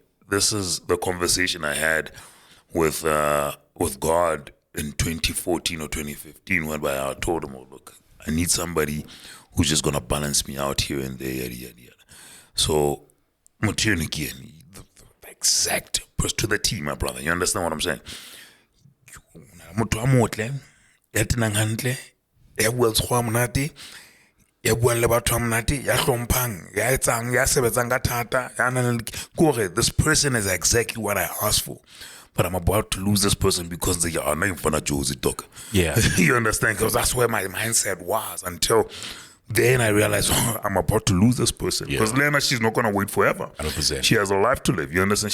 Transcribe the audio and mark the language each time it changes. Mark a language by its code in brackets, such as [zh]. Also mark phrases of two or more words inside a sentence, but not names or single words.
[en] This is the conversation I had with God in 2014 or 2015, whereby I told him, look, I need somebody who's just gonna balance me out here and there, yada yada yada. So, again, the exact person to the T, my brother. You understand what I'm saying? [st] Motho a motle ya tenang hantle ya bua tshwa monate ya bua le batho a monate ya hlomphang ya etsang ya sebetsang ka thata ya nang le [en] this person is exactly what I asked for, but I'm about to lose this person because they are not in front of Josie dog. Yeah. You understand? Because that's where my mindset was until then I realized I'm about to lose this person because Lena, she's not gonna wait forever. 100%. She has a life to live. You understand?